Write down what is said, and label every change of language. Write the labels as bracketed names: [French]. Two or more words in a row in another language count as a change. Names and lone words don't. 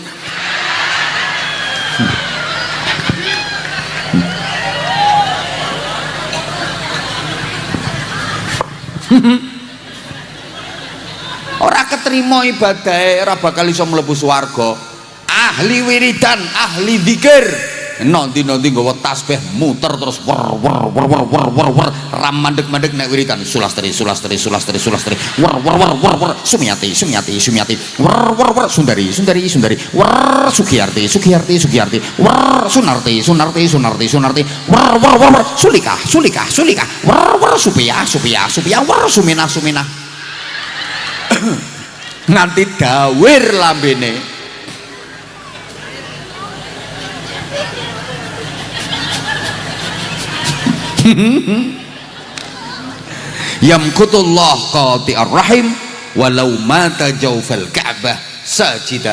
[Javanese] Ora keterima ibadah, ora bakal iso mlebu swarga. Ahli wiridan, ahli zikir, nanti nggawa tasbih muter terus wer ram mandek nek wiridan sulastri wer sumiyati wer sundari wer sugiyarti wer sunarti wer sulika wer supia wer suminah nganti dawir lambene. [Arabic] يمقت الله قاطع الرحم ولو مات جوف الكعبة ساجدا.